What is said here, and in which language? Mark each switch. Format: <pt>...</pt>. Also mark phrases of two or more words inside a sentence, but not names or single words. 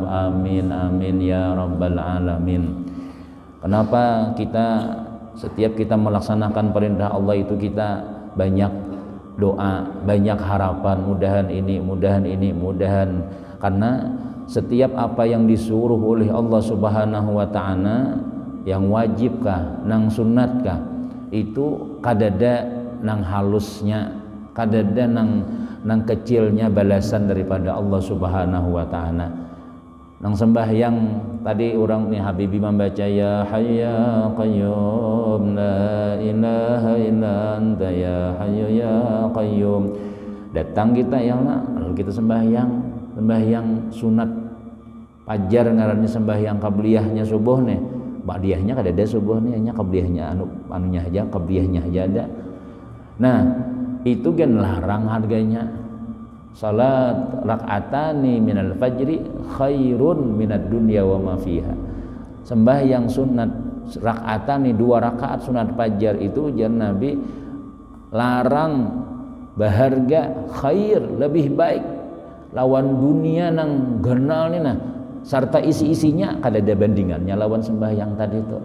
<ar>آمين آمين يا رب العالمين.</ar> <bjn>Kenapa setiap kita melaksanakan perintah Allah itu kita banyak doa, banyak harapan, mudahan ini, karena setiap apa yang disuruh oleh Allah</bjn> <ar>سبحانه وتعالى,</ar> <bjn>yang wajibkah, nang sunnatkah, itu kadada nang halusnya, kadada nang kecilnya balasan daripada Allah</bjn> <ar>سبحانه وتعالى.</ar> <bjn>Nang sembahyang tadi orang nih Habibi membaca</bjn> <ar>يا حي يا قيوم لا إله إلا أنت يا حي يا قيوم.</ar> <bjn>Datang kita ya lalu kita sembahyang sunat fajar ngarannya sembahyang qabliyahnya subuh nih. Ba'diyahnya kadada subuh nih hanya qabliyahnya anunya aja, qabliyahnya aja ada. Nah, itu kan larang harganya.</bjn> <ar>صلاة ركعتان من الفجر خير من الدنيا وما فيها.</ar> <bjn>Sembahyang sunat rak'atani 2 rakaat sunat fajar itu jangan Nabi larang berharga khair lebih baik lawan dunia nang genal ni nah serta isi-isinya kada ada bandingannya lawan sembahyang tadi itu.</bjn>